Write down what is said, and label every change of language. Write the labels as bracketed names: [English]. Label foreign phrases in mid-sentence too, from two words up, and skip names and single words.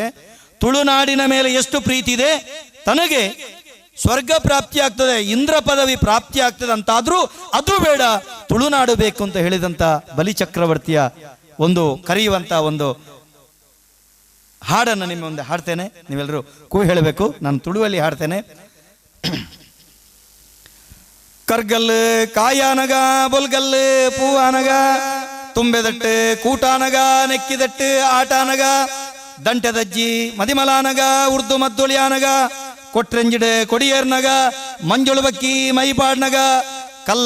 [Kannada] ತುಳುನಾಡಿನ ಮೇಲೆ ಎಷ್ಟು ಪ್ರೀತಿ ಇದೆ, ತನಗೆ ಸ್ವರ್ಗ ಪ್ರಾಪ್ತಿ ಆಗ್ತದೆ, ಇಂದ್ರ ಪದವಿ ಪ್ರಾಪ್ತಿ ಆಗ್ತದೆ ಅಂತಾದ್ರೂ ಅದು ಬೇಡ, ತುಳುನಾಡು ಬೇಕು ಅಂತ ಹೇಳಿದಂತ ಬಲಿ ಚಕ್ರವರ್ತಿಯ ಒಂದು ಕರೆಯುವಂತ ಒಂದು ಹಾಡನ್ನು ನಿಮ್ಮ ಮುಂದೆ ಹಾಡ್ತೇನೆ. ನೀವೆಲ್ಲರೂ ಕೂ ಹೇಳಬೇಕು. ನಾನು ತುಳುವಲ್ಲಿ ಹಾಡ್ತೇನೆ. [Tulu] ಕರ್ಗಲ್ಲು ಕಾಯಾನಗ, ಬೊಲ್ಗಲ್ಲು ಪೂವಾನಗ, ತುಂಬೆದಟ್ಟು ಕೂಟಾನಗ, ನೆಕ್ಕಿದಟ್ಟು ಆಟಾನಗ, ದಂಟೆದಜ್ಜಿ ಮದಿಮಲಾನಗ, ಉರ್ದು ಮದ್ದೊಳಿಯಾನಗ, ಕೊಟ್ರೆಂಜಿಡೆ ಕೊಡಿಯೇರ್ನಗ, ಮಂಜುಳು ಬಕ್ಕಿ ಮೈಪಾಡ್ನಗ, ಕಲ್ಲ